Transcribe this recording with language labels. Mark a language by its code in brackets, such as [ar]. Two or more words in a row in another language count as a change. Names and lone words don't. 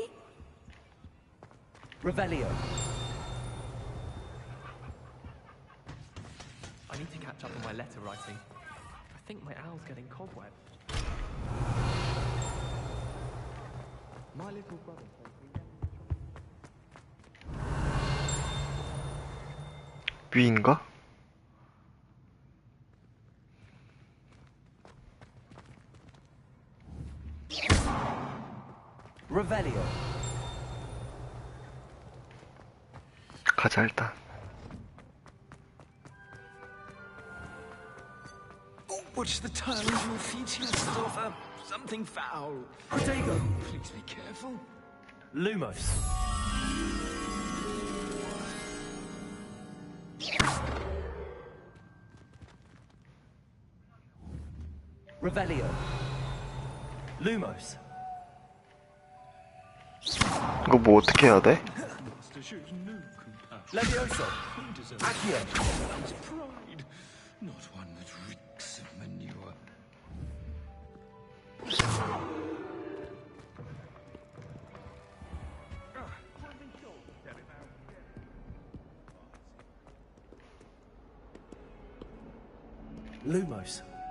[en] Revelio. I need to catch up on my letter writing. I think my owl's getting cobweb. My little brother. [ko] 위인가? [en] Revelio. [ko] 가자 일단. [en] Oh, watch the turn of your feet, yourself. Something foul. Protego, please be careful. Lumos. Revelio. Lumos. [ko] 이거 뭐 어떻게 해야 돼? [en] Levioso. Accio. His pride, not one that reeks of manure. Lumos.